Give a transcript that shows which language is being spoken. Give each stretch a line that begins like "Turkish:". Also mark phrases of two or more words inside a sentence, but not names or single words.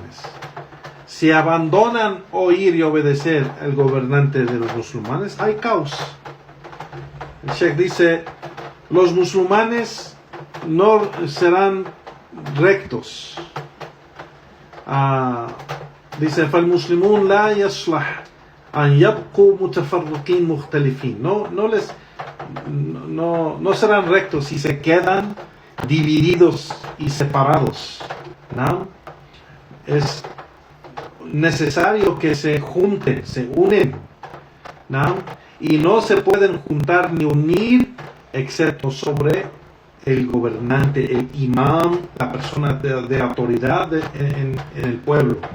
Spanish: Si abandonan oír y obedecer el gobernante de los musulmanes, hay caos. El Sheikh dice: los musulmanes no serán rectos. Dice:
Arabic: فالمسلمون لا يصلح أن يبقوا متفرقين مختلفين.
Spanish: No serán rectos si se quedan divididos y separados. ¿No? Es necesario que se junten, se unen, ¿no? Y no se pueden juntar ni unir excepto sobre el gobernante, el imam, la persona de autoridad en el pueblo.